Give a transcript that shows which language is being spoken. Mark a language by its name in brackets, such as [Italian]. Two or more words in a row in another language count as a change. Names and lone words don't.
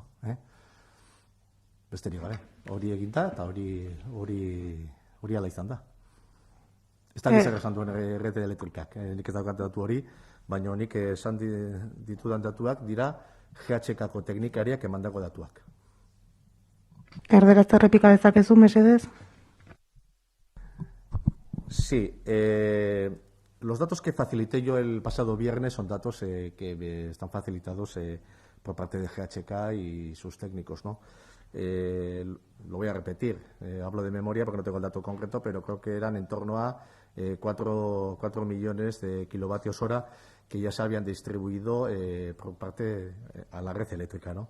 [Basque] Besterik gabe, hori eginda eta hori ala izan da. Ez da gizak esan duen Red Elektrikak, nik ez daukat datu hori, baina nik esan ditudan datuak dira GHKako teknikariak emandako datuak. Erderaz errepika dezakezu, mesedez? [Spanish] Sí, los datos que facilité yo el pasado viernes son datos que están facilitados por parte de GHK y sus técnicos, ¿no? Lo voy a repetir, hablo de memoria porque no tengo el dato concreto, pero creo que eran en torno a 4 millones de kilovatios hora que ya se habían distribuido por parte a la red eléctrica, ¿no?